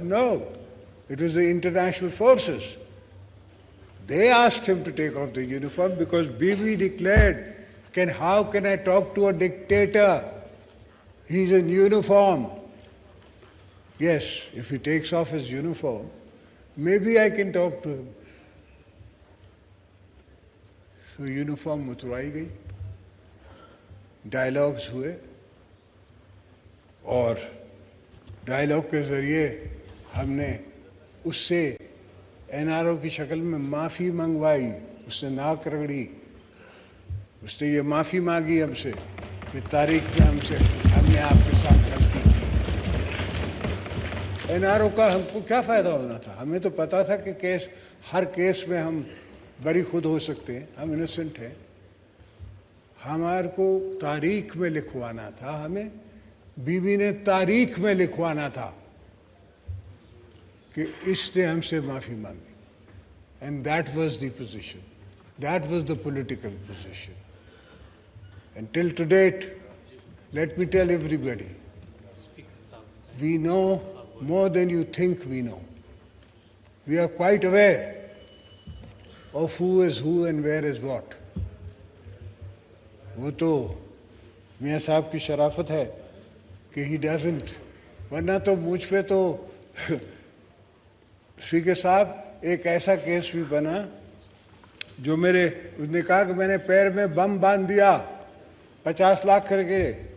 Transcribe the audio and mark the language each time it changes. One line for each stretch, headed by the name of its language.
English: No, it was the international forces. They asked him to take off the uniform because Bibi declared, how can I talk to a dictator? He's in uniform. Yes, if he takes off his uniform, maybe I can talk to him. So uniform
Hindi: उतरवाई गई, dialogues हुए, और dialogue के ज़रिए हमने उससे NRO की शक्ल में माफ़ी मंगवाई. उसने नाक रगड़ी, उसने ये माफ़ी मांगी हमसे कि तारीख में हमने आपके साथ गलती की. एनआरओ का हमको क्या फ़ायदा होना था? हमें तो पता था कि हर केस में हम बरी खुद हो सकते हैं, हम इनोसेंट हैं. हमारे को तारीख में लिखवाना था, हमें बीबी ने तारीख में लिखवाना था कि इसने हमसे माफ़ी मांगी.
English: And that was the position. That was the political position. And till to date, let me tell everybody, we know more than you think we know. We are quite aware of who is who and where is what.
Hindi: वो तो मियाँ साहब की शराफत है कि
English: he doesn't,
Hindi: वरना तो मुझ पे तो स्पीकर साहब एक ऐसा केस भी बना जो मेरे, उसने कहा कि मैंने पैर में बम बांध दिया 50 लाख करके।